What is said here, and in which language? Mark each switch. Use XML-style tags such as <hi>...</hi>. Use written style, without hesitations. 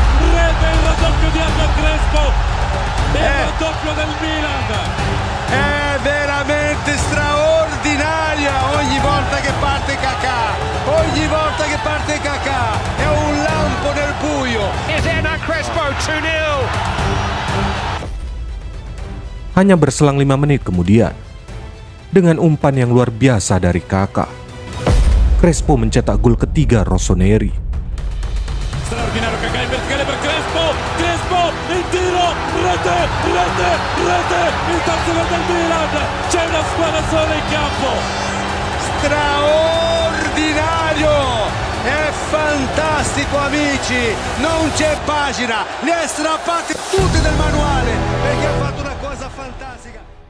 <it>Rete, il raddoppio di Hernan Crespo, il raddoppio del Milan. È veramente straordinaria ogni volta che parte Kaká, ogni volta che parte Kaká, è un lampo nel buio.</it> <en>Here's Hernan Crespo, 2-0!</en> <id>Hanya berselang 5 menit kemudian, dengan umpan yang luar biasa dari Kaká, Crespo mencetak gol ketiga Rossoneri.</id> <it>Straordinario Kaká in verticale per Crespo, Crespo, il tiro, rete, rete, rete, il terzo gol del Milan, c'è una squadra sola in campo. Straordinario! È fantastico amici, non c'è pagina, li ha strappati tutti del manuale perché ha fatto una cosa fantastica.</it>